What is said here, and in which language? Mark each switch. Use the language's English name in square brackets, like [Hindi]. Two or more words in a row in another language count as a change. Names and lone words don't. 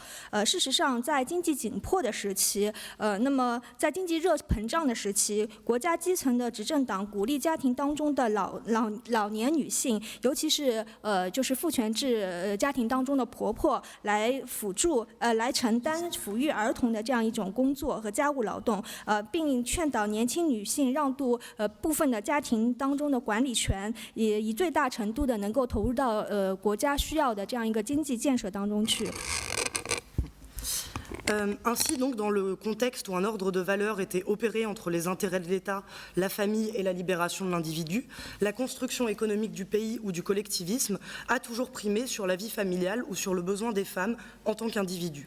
[Chinese] 事实上，在经济紧迫的时期，那么在经济热膨胀的时期，国家基层的执政党鼓励家庭当中的老年女性，尤其是就是父权制家庭当中的婆婆来辅助来承担抚育儿童的这样一种工作和家务劳动，并劝导年轻女性让渡部分的家庭当中的管理权，也以最大程度的能够投入到国家需要的这样一个经济建设当中去。 [French] Ainsi, donc, dans le contexte où un ordre de valeurs était opéré entre les intérêts de l'État, la famille et la libération de l'individu, la construction économique du pays ou du collectivisme a toujours primé sur la vie familiale ou sur le besoin des femmes en tant qu'individus.